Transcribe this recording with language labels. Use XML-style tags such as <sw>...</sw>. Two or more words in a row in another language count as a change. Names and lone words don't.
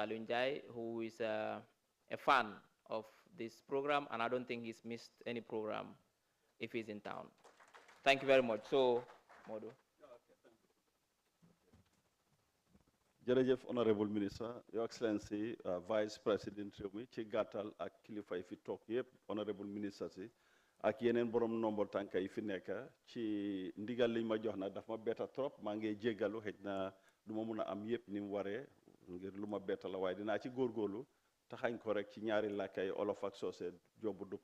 <en>Lunjai, who is a fan of this program, and I don't think he's missed any program if he's in town. Thank you very much. So, Modu.</en> <wo>Jërëjëf</wo> <en>Honorable Minister, Your Excellency, Vice President</en> <wo>Rewmi, ci gàttal ak kilifa yi fi toog yëpp,</wo> <en>Honorable Minister</en> <wo>si, ak yeneen borom nombo tànka yi fi nekk ci ndigal liñ ma jox na daf ma betta trop maa ngi jéggalu xëj na du ma mun a am yëpp ni mu waree ngir lu ma betta la waaye dinaa ci góorgóorlu taxañ ko rek ci ñaari làkkay olof ak soose jobbu du</wo>